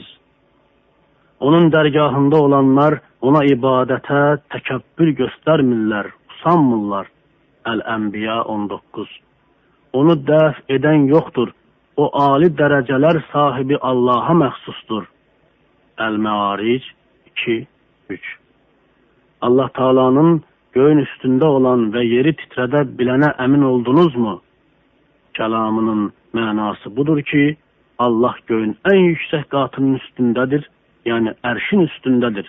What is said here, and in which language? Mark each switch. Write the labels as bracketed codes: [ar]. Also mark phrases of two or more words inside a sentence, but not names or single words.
[az] Onun dərgahında olanlar ona ibadətə təkəbbür göstərmirlər, usanmırlar. Əl-Ənbiya 19. Onu dəf edən yoxdur. O ali dərəcələr sahibi Allaha məxsusdur. El-Me'aric 2-3. [tr] Allah Taala'nın göğün üstünde olan ve yeri titrede bilene emin oldunuz mu? Kelamının manası budur ki Allah göğün en yüksek katının üstündedir, yani erşin üstündedir.